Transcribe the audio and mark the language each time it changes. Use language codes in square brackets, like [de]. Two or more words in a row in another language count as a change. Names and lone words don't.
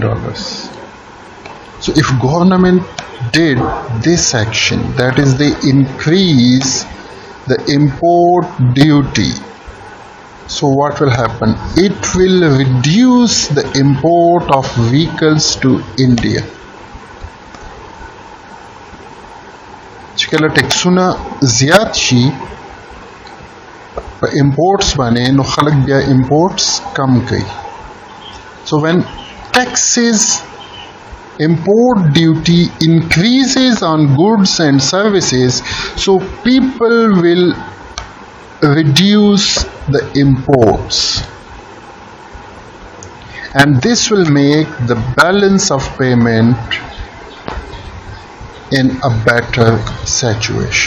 [en] So if government did this action, that is they increase the import duty So what will happen? It will reduce the import of vehicles to India. [ps] کله ټیکسونه زیات شي په imports باندې نو خلک بیا imports کم کوي. [en] So when taxes import duty increases on goods and services, so people will reduce the imports, and this will make the balance of payment in a better situation.